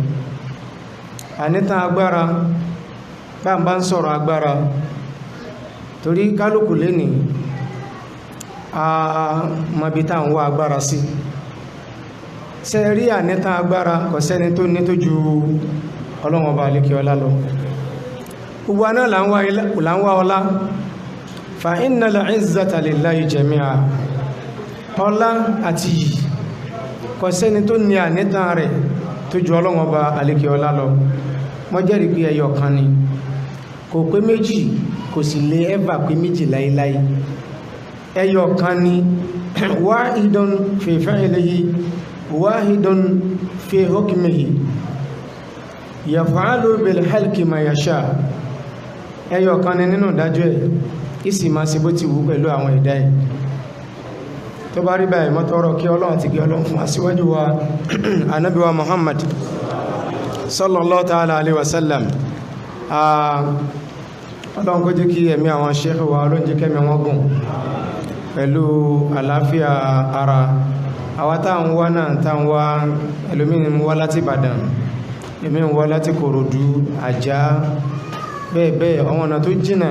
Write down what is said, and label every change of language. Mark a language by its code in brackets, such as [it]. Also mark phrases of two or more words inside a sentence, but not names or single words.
[yo] Àníta agbára, bá ń bá ń sọ̀rọ̀ agbára, torí kálùkù lé ní a mọ̀bí tá ń wá agbára sí. Ṣé rí àníta agbára kò sẹ́ni tó ní tó ju Ọlọ́run ọba àlékè ọlá lọ. Gbogbo aná là ń wá ọlá. [ar] فإن العزة لله جميعا. [yo] Ọlá àti yìí kò sẹ́ni tó ní àníta rẹ̀ tó ju Ọlọ́run ọba àlékè ọlá lọ. Mo jẹ́rìí pé ẹyọ kan ni, kò pé méjì, kò sì lè ẹ́bà pé méjì láíláí. Ẹyọ kan ni, [ar] واحد في فعله واحد في حكمه يفعل بالخلق ما يشاء. [yo] Ẹyọ kan ni nínú ìdájọ́ ẹ̀, ìsì máa ṣe bó ti wù pẹ̀lú àwọn ẹ̀dá ẹ̀. Tó bá rí báyìí, mo tọrọ kí Ọlọ́run ti gé Ọlọ́run fún aṣíwájú wa Ànábì wa Muhammad [ar] صلى الله تعالى عليه وسلم. [yo] Ọlọ́run kó jẹ́ kí ẹ̀mí àwọn sheikh wa, Ọlọ́run jẹ́ kẹ́mí wọn gùn pẹ̀lú àlàáfíà ara. Àwa tá ń wá náà, tá ń wá, ẹlòmíì ń wá láti Ìbàdàn, ẹlòmíì ń wá láti Kòròdú, Àjá, bẹ́ẹ̀ bẹ́ẹ̀, àwọn ọ̀nà tó jìnà.